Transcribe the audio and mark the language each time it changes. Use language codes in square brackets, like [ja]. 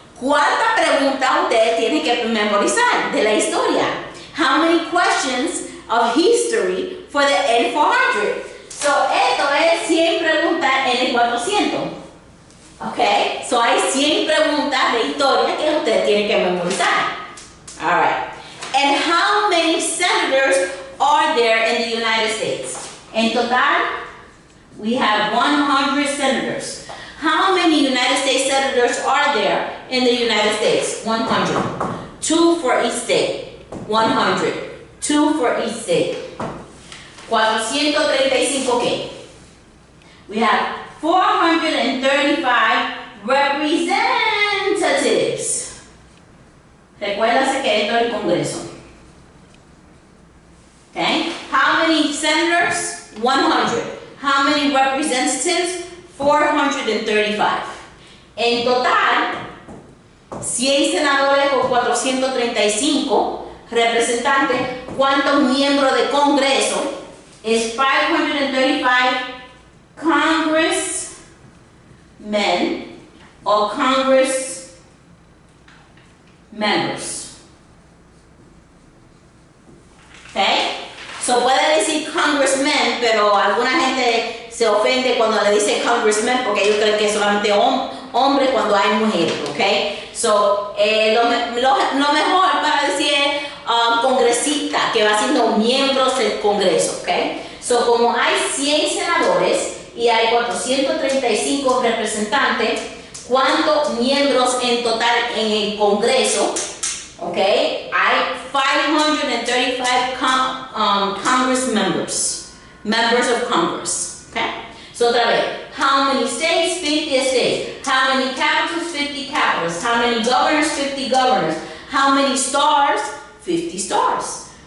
[es] ¿Cuántas preguntas ustedes tienen que memorizar de la historia? [en] How many questions of history for the N400? [es] So, esto es 100 preguntas en el 400. Okay? So, hay 100 preguntas de historia que ustedes tienen que memorizar. [en] Alright. And how many senators are there in the United States? [es] En total, [en] we have 100 senators. How many United States senators are there in the United States? 100. 2 for each state. 100. 2 for each state. 435 ¿qué? We have 435 representatives. [es] Recuérdase que esto es el Congreso. [en] Okay? How many senators? 100. How many representatives? [es] 435. En total, 100 senadores por 435 representantes. ¿Cuántos miembros de Congreso? Es 535 congressmen o congress members. Okay? So puede decir congressmen, pero alguna gente se ofende cuando le dice congressman porque ellos creen que es solamente hombres cuando hay mujeres, ¿ok? So, lo mejor para decir es congresista, que va siendo miembros del Congreso, ¿ok? So, como hay 100 senadores y hay 435 representantes, ¿cuántos miembros en total en el Congreso? ¿Ok? [en] Hay 535 Congress members of Congress. Okay? So otra vez, how many states? 50 states. How many capitals? 50 capitals. How many governors? 50 governors. How many stars? 50 stars.